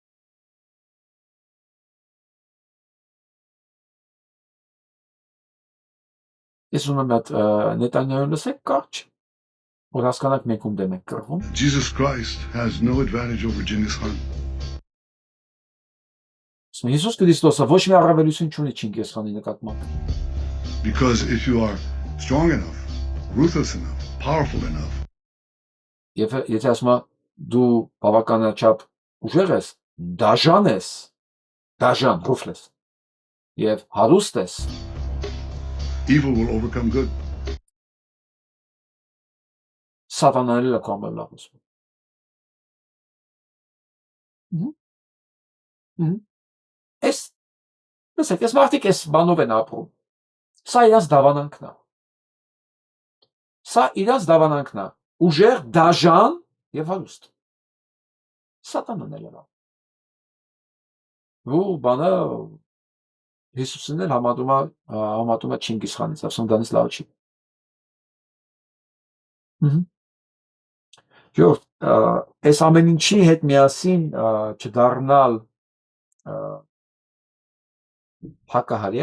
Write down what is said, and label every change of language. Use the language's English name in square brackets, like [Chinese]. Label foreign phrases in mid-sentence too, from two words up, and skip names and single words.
[Armenian] Ես ուզում եմ Նետանյահուն լսեք կարճ, որ հասկանաք մենք ում դեմ ենք կռվում։ [English] Jesus Christ has no advantage over Genghis Khan. [Armenian] Հիսուս Քրիստոսը ոչ մի առավելություն չունի Չինգիզ խանի նկատմամբ։ [English] Because if you are strong enough, ruthless enough, powerful enough. [Armenian] Եթե ասում ես դու բավականաչափ ուժեղ ես, դաժան, ruthless, եւ հարուստ ես, [English] evil will overcome good. [Armenian] Սատանան էլ է կամել լավություն։ Լսեք, այս մարդիկ այս բանով են ապրում։ Սա իրանց դավանանքն է։ Ուժեղ, դաժան եւ հարուստ։ Սատանան էլ է։ Ու բանը Հիսուսն էլ համատում է Չինգիզ խանից, ասում դրանից լավ չի։ Ժողովուրդ, այս ամեն ինչի հետ միասին չդառնալ հակահարյա